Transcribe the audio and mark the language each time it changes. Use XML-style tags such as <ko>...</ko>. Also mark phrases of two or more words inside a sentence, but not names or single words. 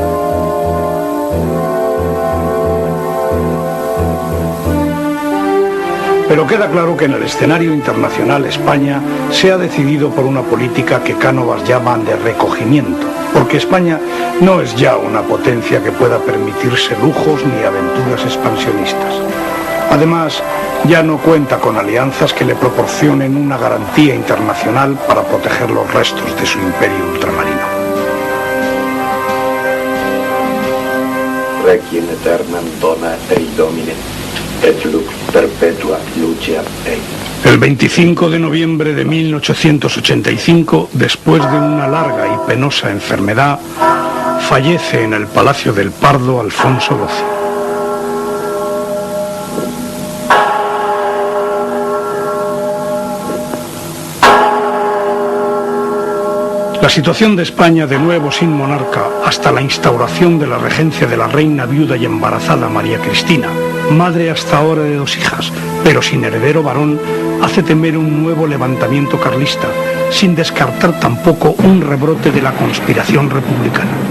<es>Pero queda claro que en el escenario internacional España se ha decidido por una política que Cánovas llama de recogimiento, porque España no es ya una potencia que pueda permitirse lujos ni aventuras expansionistas. Además, ya no cuenta con alianzas que le proporcionen una garantía internacional para proteger los restos de su imperio ultramarino.</es> <la>Requiem aeternam dona Dei Domine, et lux perpetua luceat ei.</la> <es>El 25 de noviembre de 1885, después de una larga y penosa enfermedad, fallece en el Palacio del Pardo Alfonso XII. La situación de España, de nuevo sin monarca, hasta la instauración de la regencia de la reina viuda y embarazada María Cristina, madre hasta ahora de 2 hijas, pero sin heredero varón, hace temer un nuevo levantamiento carlista, sin descartar tampoco un rebrote de la conspiración republicana.</es>